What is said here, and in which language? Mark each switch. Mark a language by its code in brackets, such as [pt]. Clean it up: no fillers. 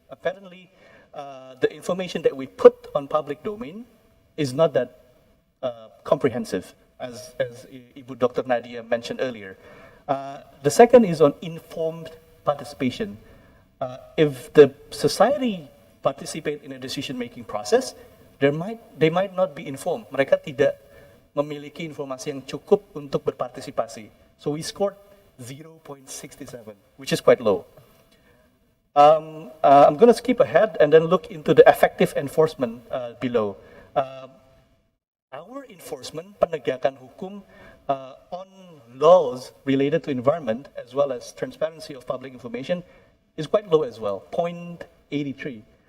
[en] Apparently, the information that we put on public domain is not that comprehensive, as Ibu Dr. Nadia mentioned earlier. The second is on informed participation. If the society participate in a decision-making process, they might not be informed. [id] Mereka tidak memiliki informasi yang cukup untuk berpartisipasi. [en] So we scored 0.67, which is quite low. I'm going to skip ahead and then look into the effective enforcement below. Our enforcement, [id] penegakan hukum [en] on laws related to environment as well as transparency of public information is quite low as well, 0.83.